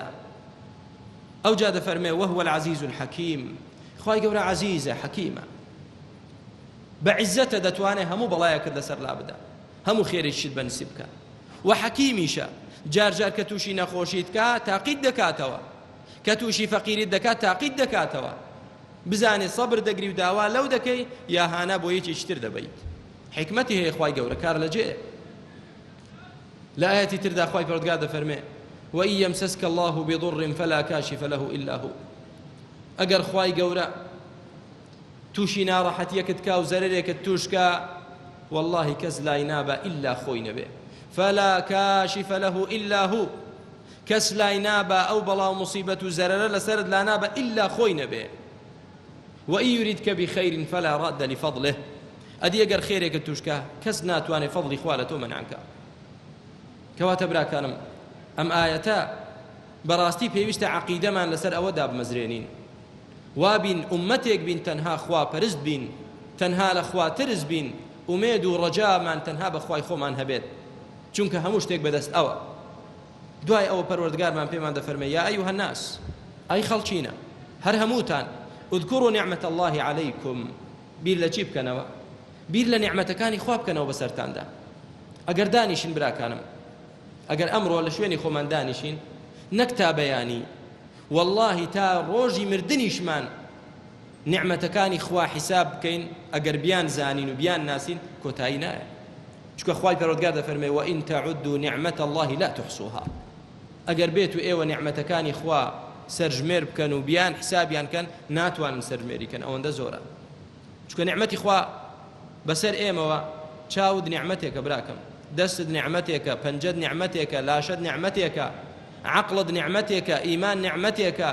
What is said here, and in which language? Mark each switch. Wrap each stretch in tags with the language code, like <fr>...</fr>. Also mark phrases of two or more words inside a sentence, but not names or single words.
<ckb>ئەو جا دەفەرمێ</ckb> <ar>وهو العەزیز الحەکیم،</ar> <ckb>خوای گەورە عەزیزە، حەکیمە، بە عیزەتە دەتوانێ هەموو بەڵایەکت لەسەر لا بدە، هەموو خێرێکیشت بەنسیب بکە، و حەکیمیشە، جار جار کە تووشی نەخۆشیت کە تاقید دەکاتەوە، کە تووشی فەقیریت دەکات تاقید دەکاتەوە، بزانێ سەبر دەگری و داوا لەو دەکەی یا هانە بۆ یەکێکی تر دەبەیت. حکمەتی هەیە خوای گەورە، کار لەجێ. لە ئایەتی تردا خوای پەروەردگار دەفەرمێ</ckb> <ar>وَإِن يَمْسَسْكَ اللَّهُ بِضُرٍّ فَلَا كَاشِفَ لَهُ إِلَّا هُوَ،</ar> <ckb>ئەگەر خوای گەورە تووشی ناڕەحەتیەکت کا و زەرەرێکت تووشکە، واللهی کەس لای نابە ئیلا خۆی نەبێ،</ckb> <ar>فَلا كَاشِفَ لَهُ إِلَّا هُوَ،</ar> <ckb>کەس لای نابە ئەو بەڵاو موسیبەت و زەرەرە لەسەرت لا نابە ئیلا خۆی نەبێ.</ckb> <ar>وَإِن يُرِدْكَ بِخَيْرٍ فَلَا رَادَّ لِفَضْلِهِ،</ar> <ckb>ئەدی ئەگەر خێرێکت تووشکە کەس ناتوانێ فەضڵی خوا لە تۆ مەنعکە. کەواتە براکانم ئەم ئایەتە بەڕاستی پێویستە عەقیدەمان لەسەر ئەوەدا بمەزرێنین، وابین ئومەتێک بین تەنها خوا پەرست بین، تەنها لە خوا ترس بین، ئومێد و ڕەجامان تەنها بە خوای خۆمان هەبێت، چونکە هەموو شتێک بەدەست ئەوە. دوای ئەوە پەروەردگارمان پێمان دەفەرمێ</ckb> <ar>یا ئەیوهە الناس،</ar> <ckb>ئەی خەڵکینە هەر هەمووتان،</ckb> <ar>اذكروا نعمة الله عليكم،</ar> <ckb>بیر لە چی بکەنەوە؟ بیر لە نیعمەتەکانی خوا بکەنەوە بەسەرتاندا. ئەگەر دانیشین براکانم، ئەگەر ئەمڕۆ لە شوێنی خۆمان دانیشین، نەک تا بەیانی، واللهی تا ڕۆژی مردنیشمان نیعمەتەکانی خوا حیساب بکەین، ئەگەر بیان زانین و بیان ناسین کۆتایی نایە، چونکە خوای پەروەردگار دەفەرمێ</ckb> <ar>وَإِن تَعُدُّوا نِعْمَةَ اللَّهِ لَا تُحْصُوهَا،</ar> <ckb>ئەگەر بێت و ئێوە نیعمەتەکانی خوا سەرژمێر بکەن و بیان حسابیان کەن ناتوانن سەرژمێری کەن، ئەوەندە زۆرە. چونکە نیعمەتی خوا بەسەر ئێمەوە چاود نیعمەتێکە براکەم، دەستت نیعمەتێکە، پەنجەت نیعمەتێکە، لاشەت نیعمەتێکە، عەقڵت نیعمەتێکە، ئیمان نیعمەتێکە.</ckb>